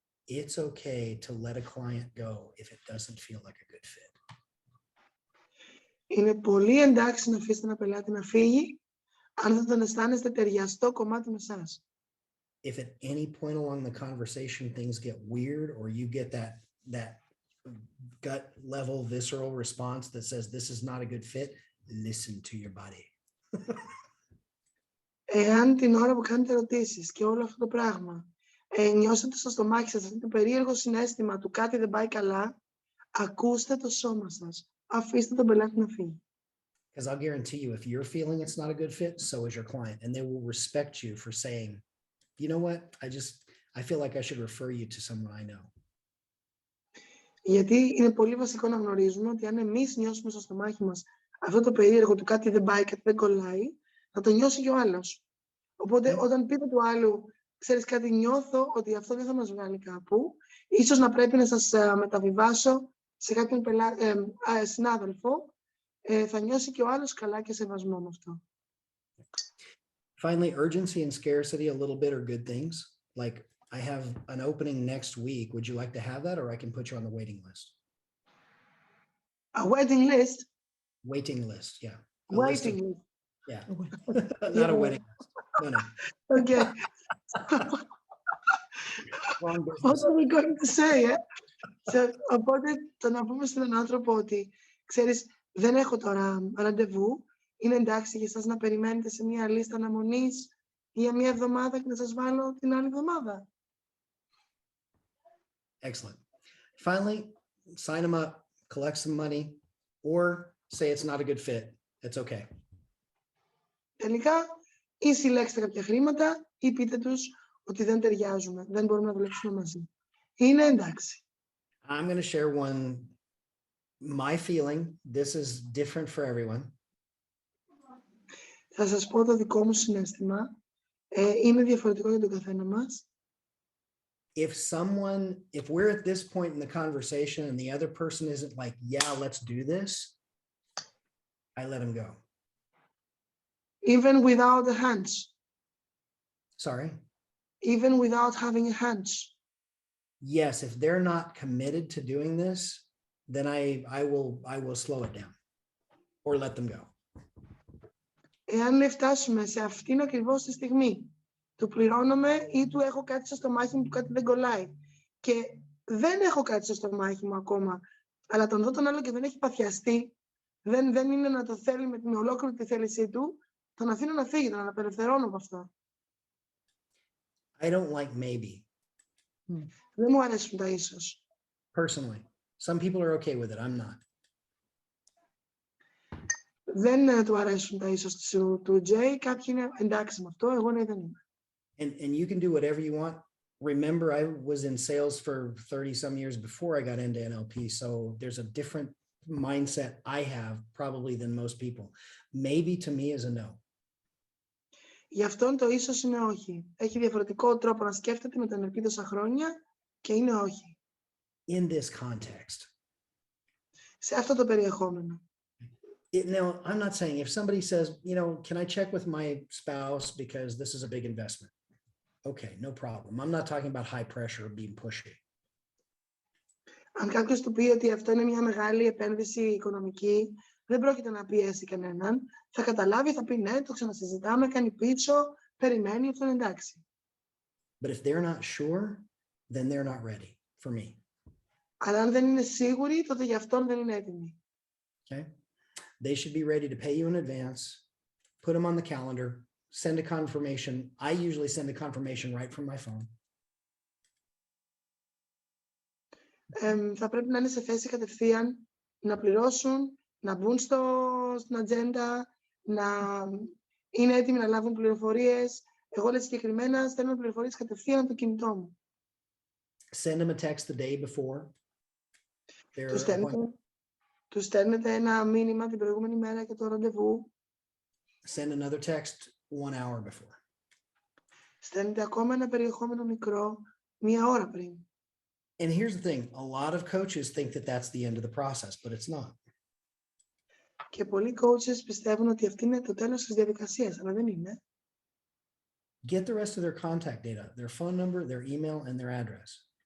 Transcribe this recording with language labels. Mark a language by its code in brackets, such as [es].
[en] It's okay to let a client go if it doesn't feel like a good fit. [el] Είναι πολύ εντάξει να αφήσετε ένα πελάτη να φύγει, αν δεν τον αισθάνεστε ταιριαστό κομμάτι με εσάς. [en] If at any point along the conversation things get weird or you get that gut level visceral response that says this is not a good fit, listen to your body. [el] Εάν την ώρα που κάνετε ερωτήσεις και όλο αυτό το πράγμα νιώσετε στο στομάχι σας αυτό το περίεργο συναίσθημα του κάτι δεν πάει καλά, ακούστε το σώμα σας. Αφήστε τον πελάτη να φύγει. [en] Because I'll guarantee you, if you're feeling it's not a good fit, so is your client, and they will respect you for saying, you know what, I feel like I should refer you to someone I know. [el] Γιατί είναι πολύ βασικό να γνωρίζουμε ότι αν εμείς νιώσουμε στο στομάχι μας αυτό το περίεργο του κάτι δεν πάει, κάτι δεν κολλάει, θα το νιώσει και ο άλλος. Οπότε όταν πείτε του άλλου, ξέρεις κάτι, νιώθω ότι αυτό δεν θα μας βγάλει κάπου, ίσως να πρέπει να σας μεταβιβάσω σε κάποιον συνάδελφο, θα νιώσει και ο άλλος καλά και σεβασμό με αυτό. [en] Finally, urgency and scarcity a little bit are good things. Like, I have an opening next week. Would you like to have that, or I can put you on the waiting list? A waiting list? Waiting list, yeah. Waiting list. Yeah. Not a wedding list. No. Okay. Wrong business. What are we going to say, [el] Οπότε το να πούμε στον άνθρωπο ότι, ξέρεις, δεν έχω τώρα ραντεβού, είναι εντάξει για εσάς να περιμένετε σε μια λίστα αναμονής για μια εβδομάδα και να σας βάλω την άλλη εβδομάδα. [en] Excellent. Finally, sign them up, collect some money, or say it's not a good fit. It's okay. [el] Τελικά, ή συλλέξτε κάποια χρήματα ή πείτε τους ότι δεν ταιριάζουμε, δεν μπορούμε να δουλέψουμε μαζί. Είναι εντάξει. [en] I'm going to share my feeling. This is different for everyone. [el] Θα σας πω το δικό μου συναίσθημα. Είναι διαφορετικό για τον καθένα μας. [en] If we're at this point in the conversation and the other person isn't like, yeah, let's do this, I let them go. Even without a hunch. Sorry? Even without having a hunch. Yes, if they're not committed to doing this, then I will slow it down or let them go. [el] Εάν φτάσουμε σε αυτήν ακριβώς τη στιγμή, του πληρώνομαι ή του έχω κάτι στο στομάχι μου που κάτι δεν κολλάει και δεν έχω κάτι στο στομάχι μου ακόμα, αλλά τον δω τον άλλο και δεν έχει παθιαστεί, δεν είναι να το θέλει με την ολόκληρη τη θέλησή του, τον αφήνω να φύγει, τον απελευθερώνω από αυτό. [en] I don't like maybe. [el] Δεν μου αρέσουν τα ίσως. [en] Personally, some people are okay with it. I'm not. [el] Δεν του αρέσουν τα ίσως του Jay. Κάποιοι είναι εντάξει με αυτό. Εγώ δεν είμαι. [en] And you can do whatever you want. Remember, I was in sales for 30 some years before I got into NLP. So there's a different mindset I have probably than most people. Maybe to me is a no. [el] Γι' αυτόν το ίσως είναι όχι. Έχει διαφορετικό τρόπο να σκέφτεται με τον NLP τόσα χρόνια και είναι όχι. [en] In this context. [el] Σε αυτό το περιεχόμενο. [en] Now, I'm not saying if somebody says, can I check with my spouse because this is a big investment? Okay, no problem. I'm not talking about high pressure or being pushy. [el] Αν κάποιος του πει ότι αυτό είναι μια μεγάλη επένδυση οικονομική, δεν πρόκειται να πιέσει κανέναν, θα καταλάβει, θα πει ναι, το ξανασυζητάμε, κάνει πίτσο, περιμένει, αυτό είναι εντάξει. [en] But if they're not sure, then they're not ready for me. [el] Αλλά αν δεν είναι σίγουροι, τότε γι' αυτόν δεν είναι έτοιμοι. [en] Okay? They should be ready to pay you in advance, put them on the calendar, send a confirmation. I usually send a confirmation right from my phone. [el] Θα πρέπει να είναι σε θέση κατευθείαν να πληρώσουν, να μπουν στην ατζέντα, να είναι έτοιμοι να λάβουν πληροφορίες. Εγώ λέει συγκεκριμένα στέλνω πληροφορίες κατευθείαν από το κινητό μου. [en] Send them a text the day before. [el] Τους στέλνετε ένα μήνυμα την προηγούμενη μέρα για το ραντεβού. [en] Send another text 1 hour before. [el] Στέλνετε ακόμα ένα περιεχόμενο μικρό 1 ώρα πριν. [en] And here's the thing, a lot of coaches think that that's the end of the process, but it's not. [el] Και πολλοί coaches πιστεύουν ότι αυτή είναι το τέλος της διαδικασίας, αλλά δεν είναι. [en] Get the rest of their contact data, their phone number, their email, and their address.